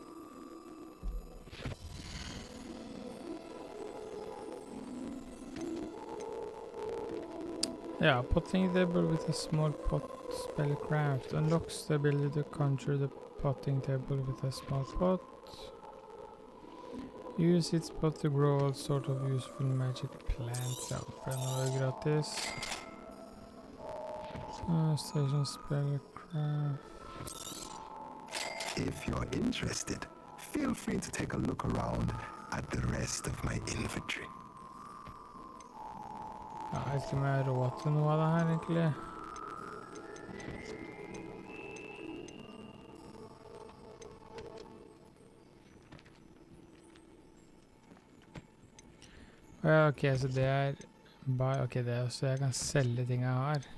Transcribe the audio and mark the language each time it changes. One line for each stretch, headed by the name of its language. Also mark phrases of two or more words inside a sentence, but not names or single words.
English: Yeah, potting table with a small pot spellcraft unlocks the ability to conjure the potting table with a small pot. Use its pot to grow all sort of useful magic plants.
Norwegian: Ja, det noe gratis.
English: Station spellcraft. If you're interested, feel free to take a look around at the rest of my inventory.
Norwegian: Ja, jeg vet ikke om jeg har råd til noe av det her, egentlig. Ja, ok, så det er bare, ok, det er så jeg kan selge ting jeg har.